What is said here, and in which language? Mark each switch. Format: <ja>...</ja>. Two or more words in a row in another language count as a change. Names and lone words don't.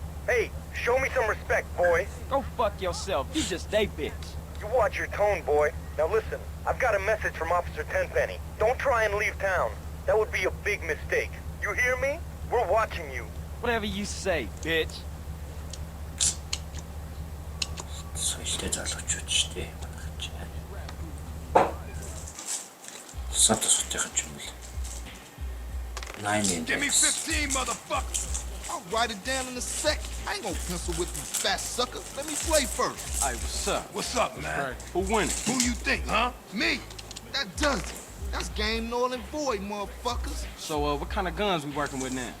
<en>Hey, show me some respect, boy. Go fuck yourself. You just they bitch. You watch your tone, boy. Now listen, I've got a message from Officer Tenpenny. Don't try and leave town. That would be a big mistake. You hear me? We're watching you. Whatever you say, bitch.</en> <mn>Соёлтой залуучууд шүү дээ. Санта сутайхан ч юм бэл. 9</mn> <en>Give me 15, motherfucker. I'll write it down in a sec. I ain't gonna pencil with you fat sucker. Let me play first. Hey, what's up? What's up, man? Who winning? Who you think, huh? Me. That does it. That's game null and void, motherfuckers. So, what kind of guns we working with now?</en>